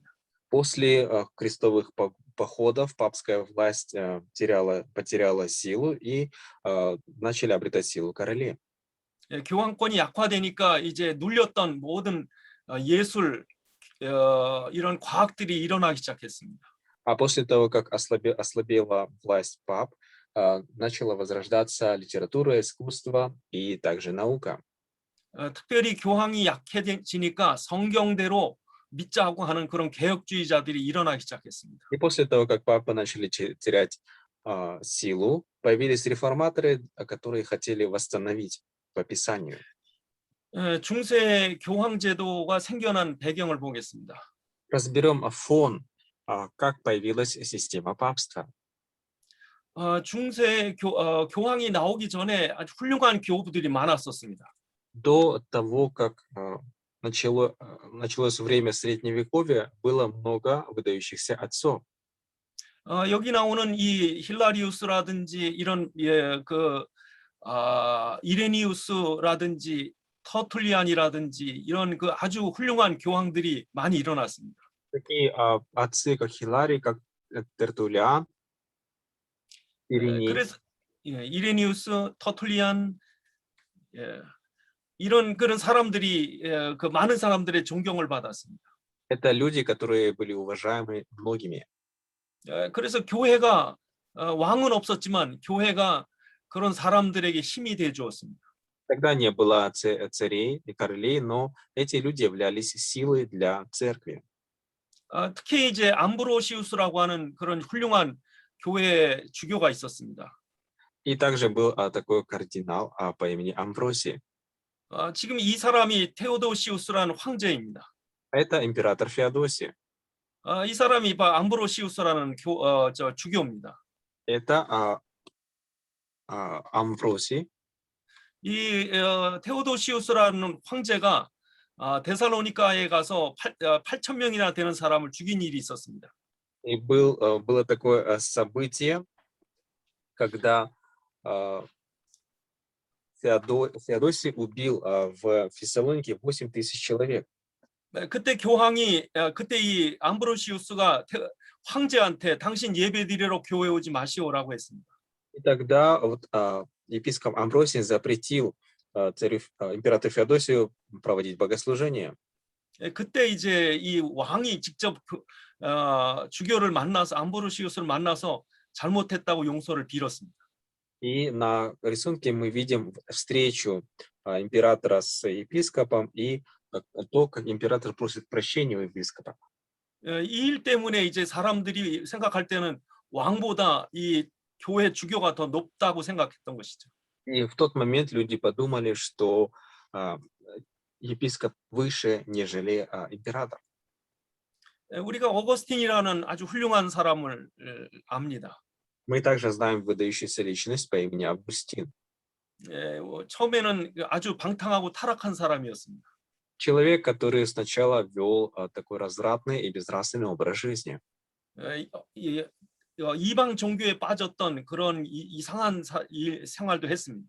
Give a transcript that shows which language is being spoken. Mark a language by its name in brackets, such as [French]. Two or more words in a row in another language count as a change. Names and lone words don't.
[Russian] После крестовых походов папская власть потеряла силу и начали обретать силу короли. [Korean] 예, 교황권이 약화되니까 이제 눌렸던 모든 예술 이런 과학들이 일어나기 시작했습니다. [Russian] А после того, как ослабела власть пап, начала возрождаться литература, искусство и также наука. [Korean] 특별히 교황이 약해지니까 성경대로 믿자고 하는 그런 개혁주의자들이 일어나기 시작했습니다. [Russian] И после того, как папы начали терять силу, появились реформаторы, которые хотели восстановить по Писанию. [Korean] 중세 교황 제도가 생겨난 배경을 보겠습니다. [Russian] Разберем фон, как появилась система папства. [Korean] 중세 교황이 나오기 전에 아주 훌륭한 교부들이 많았었습니다. [Russian] До того, как началось время Средневековья, было много выдающихся отцов. [Korean] 여기 나오는 이 힐라리우스라든지 이런 이레니우스라든지 터툴리안이라든지 이런 그 아주 훌륭한 교황들이 많이 일어났습니다. [Russian] Такие отцы, как Хиларий, как Тертуллиан, Ириней. [Korean] 그래서 이레니우스, 터툴리안 이런 그런 사람들이 그 많은 사람들의 존경을 받았습니다. [Russian] Это люди, которые были уважаемы многими. [Korean] 그래서 교회가 왕은 없었지만 교회가 그런 사람들에게 힘이 돼 주었습니다. [Russian] Тогда не было царей и королей, но эти люди являлись силой для церкви. [Korean] 특히 이제 암브로시우스라고 하는 그런 훌륭한 교회 주교가 있었습니다. [Russian] И также был такой кардинал по имени Амвросий. [Korean] 지금 이 사람이 테오도시우스라는 황제입니다. [Russian] Это император Феодосий. [Korean] 이 사람이 암브로시우스라는 주교입니다. [Russian] Это Амвросий. [Korean] 이 테오도시우스라는 황제가 데살로니가에 가서 8,000명이나 되는 사람을 죽인 일이 있었습니다. [Russian] И было такое событие, когда Феодосий убил в Фессалонике 8000 человек. [Korean] 그때 그때 이 암브로시우스가 황제한테 당신 예배드리러 교회 오지 마시오라고 했습니다. [Russian] И тогда епископ Амвросий запретил императору Феодосию проводить богослужение. [Korean] 그때 이제 이 왕이 직접 주교를 만나서 암브로시우스를 만나서 잘못했다고 용서를 빌었습니다. [Russian] И на рисунке мы видим встречу императора с епископом и то, как император просит прощения у епископа. [Korean] 이 일 때문에 이제 사람들이 생각할 때는 왕보다 이 교회 주교가 더 높다고 생각했던 것이죠. [Russian] И в тот момент люди подумали, что епископ выше, нежели император. [Korean] 우리가 어거스틴이라는 아주 훌륭한 사람을 압니다. [Russian] Мы также знаем выдающуюся личность по имени Августин. [Korean] 처음에는 아주 방탕하고 타락한 사람이었습니다. [Russian] Человек, который сначала вел такой развратный и безнравственный образ жизни. [Korean] 이방 종교에 빠졌던 그런 이상한 생활도 했습니다.